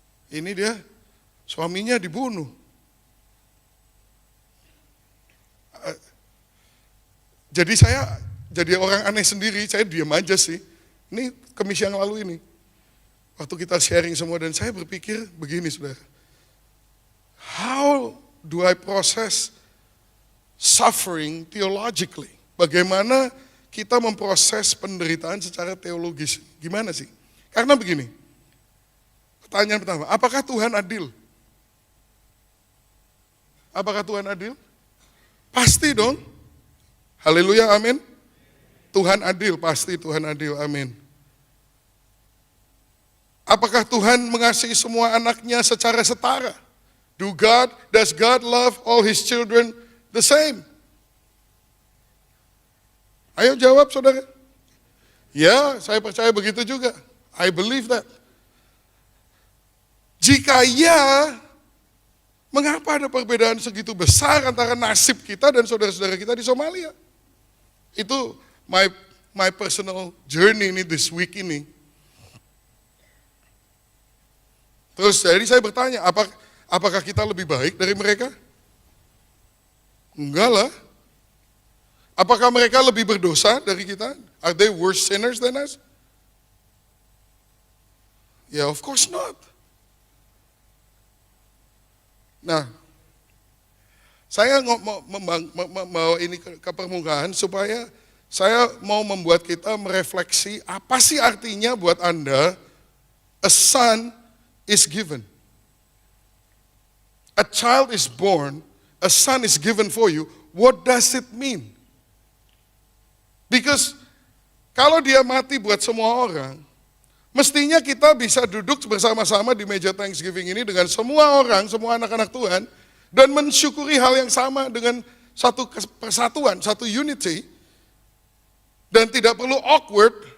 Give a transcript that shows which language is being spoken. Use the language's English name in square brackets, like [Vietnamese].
[Indonesian] Ini dia suaminya dibunuh. Jadi saya jadi orang aneh sendiri, saya diam aja sih. Ini Kamis yang lalu ini. Waktu kita sharing semua dan saya berpikir begini saudara. [English] How do I process suffering theologically? [Indonesian] Bagaimana kita memproses penderitaan secara teologis? Gimana sih? Karena begini, pertanyaan pertama, apakah Tuhan adil? Apakah Tuhan adil? Pasti dong. Haleluya, amin. Tuhan adil, pasti Tuhan adil, amin. Apakah Tuhan mengasihi semua anaknya secara setara? [English] Does God love all His children the same? [Indonesian] Ayo jawab saudara. Ya, saya percaya begitu juga. [English] I believe that. [Indonesian] Jika ya, mengapa ada perbedaan segitu besar antara nasib kita dan saudara-saudara kita di Somalia? Itu [English] my personal journey ini this week ini. [Indonesian] Terus jadi saya bertanya, apakah kita lebih baik dari mereka? Enggak lah. Apakah mereka lebih berdosa dari kita? [English] Are they worse sinners than us? Ya, of course not. [Indonesian] Nah, saya mau ini ke permukaan supaya saya mau membuat kita merefleksi apa sih artinya buat Anda [English] a son is given. A child is born, a son is given for you. What does it mean? Because [Indonesian] kalau dia mati buat semua orang, mestinya kita bisa duduk bersama-sama di meja Thanksgiving ini dengan semua orang, semua anak-anak Tuhan, dan mensyukuri hal yang sama dengan satu persatuan, satu unity, dan tidak perlu awkward.